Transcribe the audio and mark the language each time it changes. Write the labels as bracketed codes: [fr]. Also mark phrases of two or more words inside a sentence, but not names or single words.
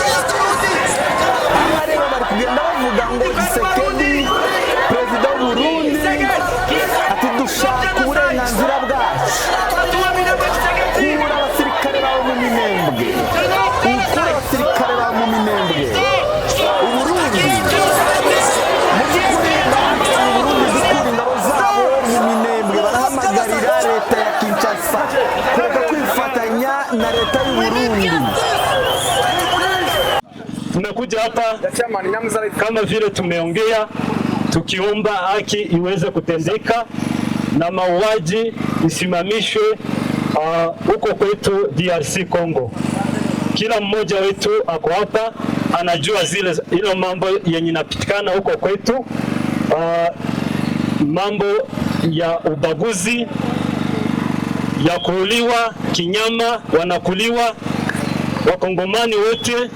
[rw] Aha rero bari kugenda bavuga ngo Tshisekedi perezida w'u Burundi ati dushaka uburenganzira bwacu, kura abasirikare bawe mu minembwe, ukura abasirikare bawe mu minembwe. Uburundi mu by'ukuri Uburundi dukura ingabo zabo mu minembwe, barahamagarira leta ya Kinshasa kureka kwifatanya na leta y'u Burundi. [sw] Tumekuja hapa kama vile tumeongea, tukiomba haki iweze kutendeka na mauaji isimamishwe huko kwetu DRC Congo. Kila mmoja wetu ako hapa anajua ile mambo yenye inapitikana huko kwetu, mambo ya ubaguzi, ya kuuliwa kinyama, wanakuliwa wakongomani wote.